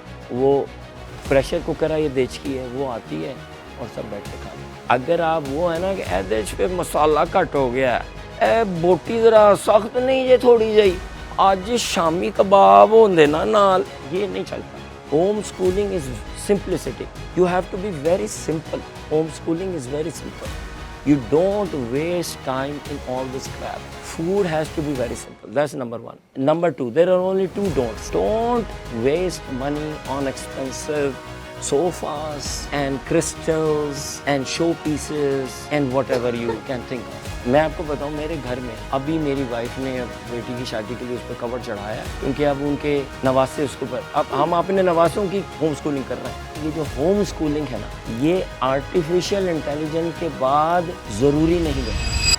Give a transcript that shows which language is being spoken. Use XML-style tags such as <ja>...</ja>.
<ur>وہ pressure cooker ہے، یہ دیچکی ہے، وہ آتی ہے اور سب بیٹھ کے کھاتے ہیں۔ اگر آپ وہ ہے نا کہ اے دیچ پہ مسالہ کٹ ہو گیا ہے،</ur> <pa>اے بوٹی ذرا سخت نہیں جے تھوڑی جئی، آج شامی کباب ہوندے نا نال،</pa> <ur>یہ نہیں چلتا۔</ur> <en>Homeschooling is simplicity. You have to be very simple. Homeschooling is very simple. You don't waste time in all this crap. Food has to be very simple. That's number one. Number two, there are only two don'ts. Don't waste money on expensive sofas and crystals and showpieces and whatever you can think of.</en> <ur>میں آپ کو بتاؤں، میرے گھر میں ابھی میری wife نے بیٹی کی شادی کے لیے اس پہ کور چڑھایا ہے، کیونکہ اب ان کے نواسے اس کے اوپر، اب ہم اپنے نواسوں کی ہوم اسکولنگ کر رہے ہیں۔ یہ جو ہوم اسکولنگ ہے نا، یہ آرٹیفیشل انٹیلیجنس کے بعد ضروری نہیں ہے۔</ur>